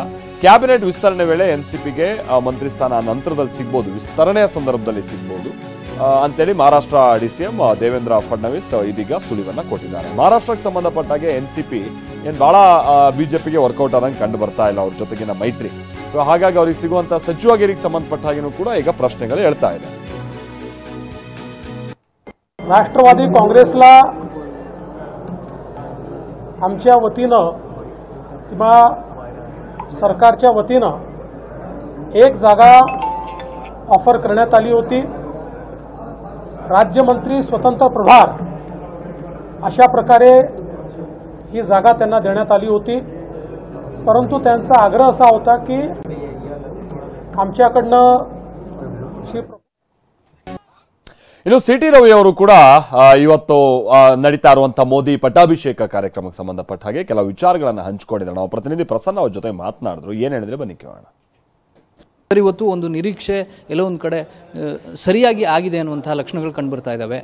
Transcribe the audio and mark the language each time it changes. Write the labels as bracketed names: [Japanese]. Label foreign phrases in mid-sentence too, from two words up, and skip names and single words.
[Kannada] ಕ್ಯಾಬಿನೆಟ್ ವಿಸ್ತರಣೆ ವೇಳೆ ಎನ್ಸಿಪಿಗೆ ಮಂತ್ರಿ ಸ್ಥಾನ ನಂತರದಲ್ಲಿ ಸಿಗ್ಬೋದು, ವಿಸ್ತರಣೆಯ ಸಂದರ್ಭದಲ್ಲಿ ಸಿಗ್ಬೋದು ಅಂತೇಳಿ ಮಹಾರಾಷ್ಟ್ರ ಡಿಸಿಎಂ ದೇವೇಂದ್ರ ಫಡ್ನವೀಸ್ ಇದೀಗ ಸುಳಿವನ್ನ ಕೊಟ್ಟಿದ್ದಾರೆ. ಮಹಾರಾಷ್ಟ್ರಕ್ಕೆ ಸಂಬಂಧಪಟ್ಟಾಗೆ ಎನ್ಸಿಪಿ ಏನ್ ಬಹಳ ಬಿಜೆಪಿಗೆ ವರ್ಕೌಟ್ ಆದಂಗೆ ಕಂಡು ಬರ್ತಾ ಇಲ್ಲ ಅವ್ರ ಜೊತೆಗಿನ ಮೈತ್ರಿ. ಸೊ ಹಾಗಾಗಿ ಅವ್ರಿಗೆ ಸಿಗುವಂತ ಸಚಿವಗಿರಿಗೆ ಸಂಬಂಧಪಟ್ಟ ಹಾಗೆನೂ ಕೂಡ ಈಗ ಪ್ರಶ್ನೆಗಳು ಹೇಳ್ತಾ ಇದೆ. [Marathi] राष्ट्रवादी काँग्रेसला आमच्या वतीनं किंवा सरकारच्या वतीनं एक जागा ऑफर करण्यात आली होती. राज्यमंत्री स्वतंत्र प्रभार अशा प्रकारे ही जागा त्यांना देण्यात आली होती. परंतु त्यांचा आग्रह असा होता की आमच्याकडनं [Kannada] ಇನ್ನು ಸಿಟಿ ರವಿ ಅವರು ಕೂಡ ಇವತ್ತು ನಡೀತಾ ಇರುವಂತಹ ಮೋದಿ ಪಟ್ಟಾಭಿಷೇಕ ಕಾರ್ಯಕ್ರಮಕ್ಕೆ ಸಂಬಂಧಪಟ್ಟ ಹಾಗೆ ಕೆಲವು ವಿಚಾರಗಳನ್ನು ಹಂಚಿಕೊಂಡಿದ್ದಾರೆ. ನಾವು ಪ್ರತಿನಿಧಿ ಪ್ರಸನ್ನ ಅವ್ರ ಜೊತೆ ಮಾತನಾಡಿದ್ರು. ಏನ್ ಹೇಳಿದ್ರೆ ಬನ್ನಿ ಕೇಳೋಣ. ಇವತ್ತು ಒಂದು ನಿರೀಕ್ಷೆ ಎಲ್ಲೋ ಒಂದು ಕಡೆ ಸರಿಯಾಗಿ ಆಗಿದೆ ಅನ್ನುವಂತಹ ಲಕ್ಷಣಗಳು ಕಂಡು ಬರ್ತಾ ಇದ್ದಾವೆ.